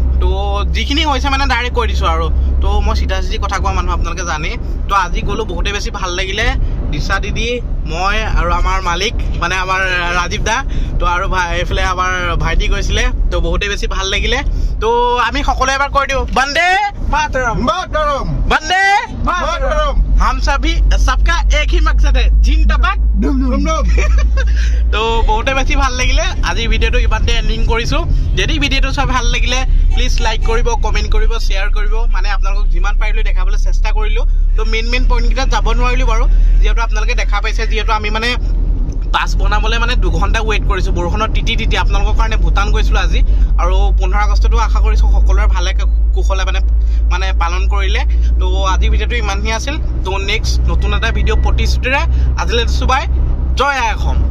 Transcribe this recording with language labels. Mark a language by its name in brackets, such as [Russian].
[Assamese] তো যিখিনি হৈছে মানে ডাইৰেক্ট কৈ দিছোঁ আৰু তো মই চিধা চিধি কথা কোৱা মানুহ আপোনালোকে জানে তো আজি গ'লোঁ বহুতে বেছি ভাল লাগিলে দিশা দিদি মই আৰু আমাৰ মালিক মানে আমাৰ ৰাজীৱ দা তো আৰু এইফালে আমাৰ ভাইটি গৈছিলে তো বহুতে বেছি ভাল লাগিলে তো আমি সকলোৱে এবাৰ কৈ দিওঁ বন্দে মাতৰম মাতৰম বন্দে মাতৰম [Hindi] हम सभी सबका एक ही मकसद है जिंदाबाद ডুম ডুম [Assamese] তো বহুতে বেছি ভাল লাগিলে আজি ভিডিঅ'টো ইমানতে এণ্ডিং কৰিছোঁ যদি ভিডিঅ'টো চাই ভাল লাগিলে প্লিজ লাইক কৰিব কমেণ্ট কৰিব শ্বেয়াৰ কৰিব মানে আপোনালোকক যিমান পাৰিলোঁ দেখাবলৈ চেষ্টা কৰিলোঁ তো মেইন পইণ্টকেইটাত যাব নোৱাৰিলোঁ বাৰু যিহেতু আপোনালোকে দেখা পাইছে যিহেতু আমি মানে পাছ বনাবলৈ মানে 2 ঘণ্টা ৱেইট কৰিছোঁ বৰষুণত তিতি আপোনালোকৰ কাৰণে ভূটান গৈছিলোঁ আজি আৰু 15 আগষ্টতো আশা কৰিছোঁ সকলোৰে ভালে কুশলে মানে পালন কৰিলে তো আজি ভিডিঅ'টো ইমানখিনি আছিল তো নেক্সট নতুন এটা ভিডিঅ' প্ৰতিশ্ৰুতিৰে আজিলৈ দিছোঁ বাই জয় আই অসম